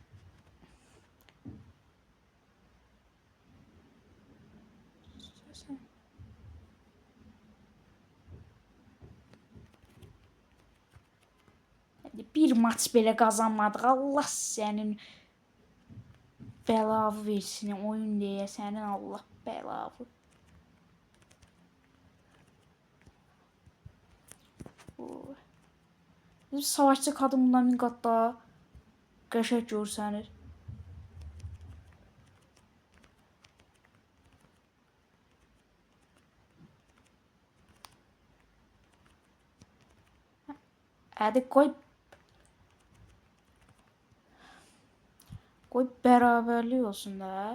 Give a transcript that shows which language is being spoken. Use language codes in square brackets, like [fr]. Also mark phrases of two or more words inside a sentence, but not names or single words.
[tr] Bir maç bile kazanmadık. Allah senin belavı versin. Oyun diye senin Allah belavı. [az] Biz savaşçı kadın bundan min qat daha qəşəng görsənir. [tr] Hadi koy bərabərlik olsun da.